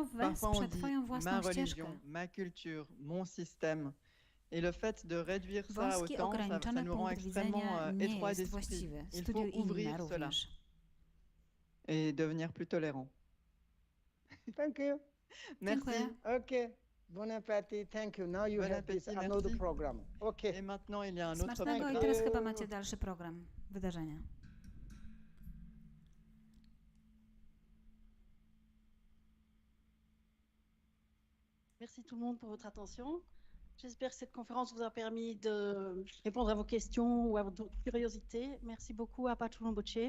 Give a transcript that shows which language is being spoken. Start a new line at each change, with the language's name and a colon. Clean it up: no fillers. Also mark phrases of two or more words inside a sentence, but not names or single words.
French: Parfois on
Polish: wesprze
French: dit
Polish: twoją
French: ma
Polish: własną
French: religion,
Polish: ścieżkę.
French: ma culture, mon système. Et le fait de réduire ça
Polish: Wąski,
French: autant, ça
Polish: ograniczony
French: nous rend
Polish: punkt
French: extrêmement
Polish: widzenia nie
French: étroit
Polish: jest
French: d'esprit.
Polish: właściwy.
French: Il faut
Polish: Studiuj
French: ouvrir
Polish: inne
French: cela
Polish: również.
French: et devenir plus tolérant.
English: Thank you.
French: Merci.
Polish: Dziękuję.
English: Okay.
French: Bon appétit.
English: Thank you. Now you
French: Bon
English: have this
French: appétit,
English: another
French: merci.
English: program. Okay.
French: Et maintenant, il y a un autre
Polish: Smacznego i
French: programme.
Polish: teraz chyba macie dalszy program, wydarzenia.
French: Merci tout le monde pour votre attention. J'espère que cette conférence vous a permis de répondre à vos questions ou à votre curiosité. Merci beaucoup à Patrula Rinpocze.